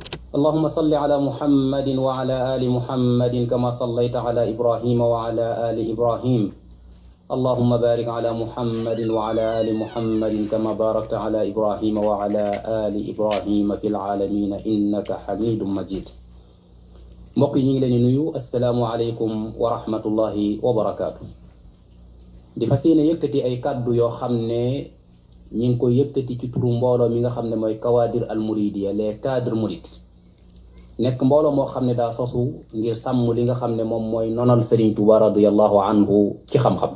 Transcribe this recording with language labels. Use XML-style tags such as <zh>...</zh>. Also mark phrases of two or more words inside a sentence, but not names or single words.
<ar>اللهم صل على محمد وعلى آل محمد كما صليت على إبراهيم وعلى آل إبراهيم اللهم بارك على محمد وعلى آل محمد كما باركت على إبراهيم وعلى آل إبراهيم في العالمين إنك حميد مجيد.</ar> <wo>mbokk yi ñu ngi leen di nuyu</wo> <ar>السلام عليكم ورحمة الله وبركاته.</ar> <wo>di fas yéene yëkkati ay kàddu yoo xam ne ñi ngi koy yëkkati ci turu mbooloo mi nga xam ne mooy Kawadir al Mouridiya</wo> <fr>les cadres mourides</fr> <wo>nekk mbooloo moo xam ne daa sosu ngir sàmm li nga xam ne moom mooy nonal Serigne Touba</wo> <ar>رضي الله عنه</ar> <wo>ci xam-xam.</wo>